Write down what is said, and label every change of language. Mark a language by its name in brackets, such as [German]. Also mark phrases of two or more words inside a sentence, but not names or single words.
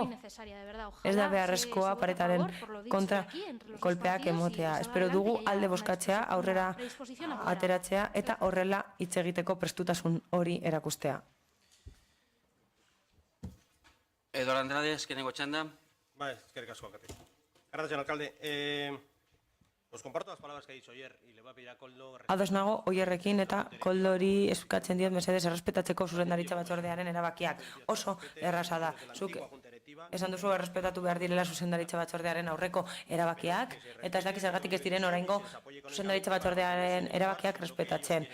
[Basque] Ez da beharrezkoa paretaren kontra kolpeak emotea. Espero dugu alde boskatzea, aurrera ateratzea eta horrela hitz egiteko prestutasun hori erakustea. Eduardo Andrade, eskenengo txanda. Bai, eskerrik asko, alkate. [Spanish] Gracias, alcalde. Os comparto las palabras que ha dicho ayer y le voy a pedir a Koldo... [Basque] Ados nago Oierrekin eta Koldori eskatzen diot mesedez errespetatzeko zuzendaritza batzordearen erabakiak. Oso erraza da. Zuk esan duzu errespetatu behar direla zuzendaritza batzordearen aurreko erabakiak, eta ez dakiz zergatik ez diren oraingo zuzendaritza batzordearen erabakiak errespetatzen.